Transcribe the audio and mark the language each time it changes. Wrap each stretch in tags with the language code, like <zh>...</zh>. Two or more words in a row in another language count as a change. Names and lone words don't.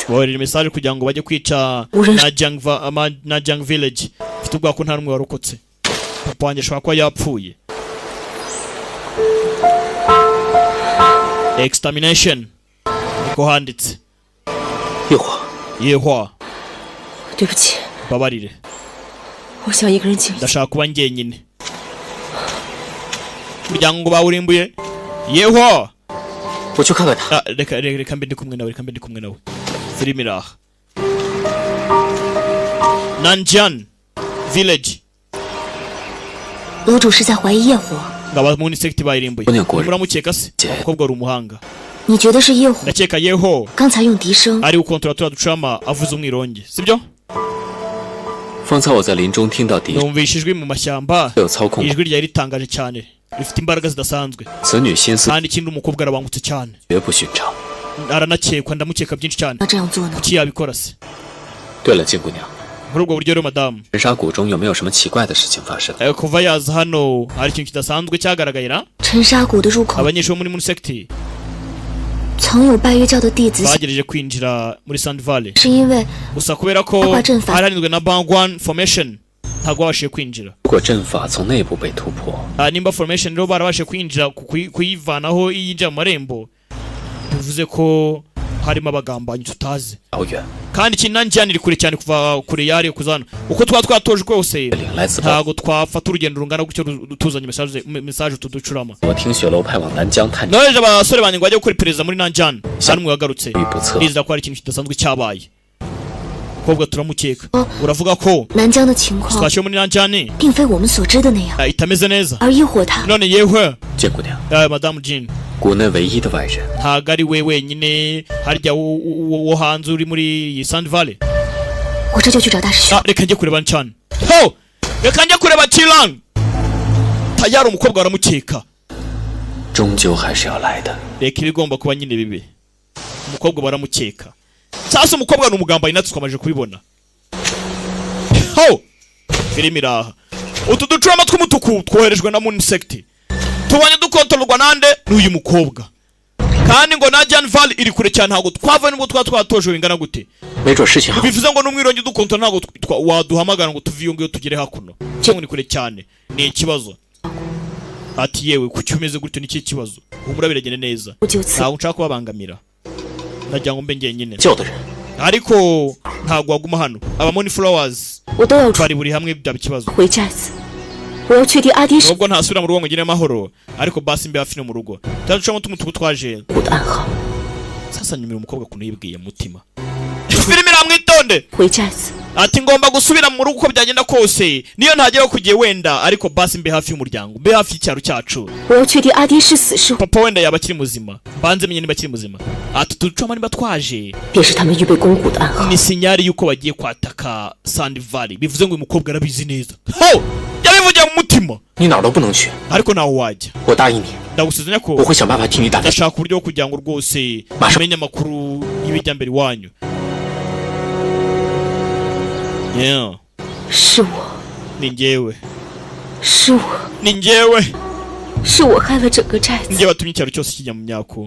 <rw>wohereje message kugira ngo bajye kwica Nanjiang Village mfite ubwa ko nta numwe warokotse papa wanjye ashobora kuba yapfuye extermination niko handitse Yehua</rw> <zh>对不起</zh> <rw>babarire</rw> <zh>我想一个人静一下</zh> <rw>ndashaka kuba njyenyine muryango bawurimbuye Yehua</rw> <zh>我去看看他</zh> <rw>reka mbe ndi kumwe nawe filimi iraha Nanjiang Village</rw> <zh>楼主是在怀疑夜火</zh> <rw>ngaba Moon Sect bayirimbuye muramukeka se umukobwa ari umuhanga</rw> <zh>你觉得是夜火</zh> <rw>ndakeka Yeho</rw> <zh>刚才用笛声</zh> <rw>ari ukontrola ducama avuze umwironge sibyo</rw> <zh>方才我在林中听到笛</zh> <rw>numvishijwe mu mashyamba</rw> <zh>有操控</zh> <rw>ijwi ryari ritangaje cyane rifite imbaraga zidasanzwe</rw> <zh>此女心思</zh> <rw>kandi ikindi umukobwa arabangutse cyane</rw> <zh>绝不寻常</zh> <rw>aranakekwa ndamukeka byinshi cyane</rw> <zh>要这样做呢</zh> <rw>kuki yabikora se</rw> <zh>对了静姑娘</zh> <rw>muri ubwo buryo rero madamu</rw> <zh>人沙谷中有没有什么奇怪的事情发生</zh> <rw>kuva yaza hano hari ikintu kidasanzwe cyagaragaye na</rw> <zh>沉沙谷的入口</zh> <rw>abanyeshuri muri Moon Sect</rw> <zh>曾有拜月教的弟子</zh> <rw>bagerageje kwinjira muri Sand Valley</rw> <zh>是因为</zh> <rw>gusa kubera ko haranizwe na Bangwan Formation ntabwo babashije kwinjira</rw> <zh>如果阵法从内部被突破</zh> <rw>nimba Formation rero barabashije kwinjira kuyivanaho yinjira mu marembo bivuze ko harimo abagambanyi tutazi</rw> <zh>遥远</zh> <rw>kandi kinanjyana iri kure cyane kuva kure yari kuzana uko twatoje kwose ntago twafata urugendo rungana gutyo tuzanye message tuducurama</rw> <zh>我听雪楼派往南疆探</zh> <rw>noheje abasore banjye ngo bajye gukora iperereza muri Nanjiang sanumwe wagarutse nizera ko hari ikintu kidasanzwe cyabaye kobwa turamukeka uravuga ko</rw> <zh>南疆的情况</zh> <rw>twashiye muri Nanjiang</rw> <zh>并非我们所知的那样</zh> <rw>itameze neza</rw> <zh>而夜火他</zh> <rw>none yewe</rw> <zh>静姑娘</zh> <rw>Madame Jean</rw> <zh>谷内唯一的外人</zh> <rw>ntago ari we wenyine harya wo hanze uri muri Sand Valley</rw> <zh>我这就去找大师兄</zh> <rw>reka njye kureba cyane reka njye kureba Chilang tayari umukobwa baramukeka</rw> <zh>终究还是要来的</zh> <rw>reka ibigomba kuba nyine bibe umukobwa baramukeka sasa umukobwa ni umugambanyi natwe twamaje kubibona filimi iraha utu ducurama tw'umutuku twoherejwe na Moon Sect tubonye dukontororwa nande n'uyu mukobwa kandi ngo Nanjiang Valley iri kure cyane ntabwo twava nubwo twatoje bingana gute</rw> <zh>没准事情好</zh> <rw>bivuze ngo n'umwirongi dukontorora ntabwo waduhamagara ngo tuve iyo ngiyo tugere hakuno cyangwa ni kure cyane ni ikibazo ati yewe kuki umeze gutyo ni kibazo humura biragende neza ntabwo nshaka kubabangamira ndagira ngo mbe njyenyine</rw> <zh>叫的人</zh> <rw>ariko ntabwo waguma hano aba Moon Flowers</rw> <zh>我都要</zh> <rw>bari buri hamwe byaba ikibazo</rw> <zh>回寨子我要确定阿爹是</zh> <rw>nubwo ntasubira mu rugo ngo ngire amahoro ariko basi mbe hafi no mu rugo turaducamo tumutuku twaje</rw> <zh>我的暗号</zh> <rw>sasa nyumira umukobwa kuntu yibwiye mutima filimi ramwitonde</rw> <zh>回寨子</zh> <rw>ati ngomba gusubira mu rugo uko byagenda kose niyo ntageraho kugiye wenda ariko basi mbe hafi y'umuryango mbe hafi y'icyaro cyacu</rw> <zh>我要确定阿爹是死是活</zh> <rw>papa wenda yaba akiri muzima banze menye niba akiri muzima ati tuducamo niba twaje</rw> <zh>便是他们预备攻谷的暗号</zh> <rw>ni sinyari yuko bagiye kwataka Sand Valley bivuze ngo uyu mukobwa arabizi neza yabivugiye mu mutima</rw> <zh>你哪儿都不能去</zh> <rw>ariko nawe wajya</rw> <zh>我答应你</zh> <rw>ndagusezeranya ko</rw> <zh>我会想办法替你打听</zh> <rw>ndashaka uburyo bwo kugira ngo rwose umenye amakuru y'ibijya mbere iwanyu</rw> <zh>是我</zh> <rw>ni njyewe</rw> <zh>是我</zh> <rw>ni njyewe</rw> <zh>是我害了整个寨子</zh> <rw>njye watumye icyaro cyose kijya mu myako</rw>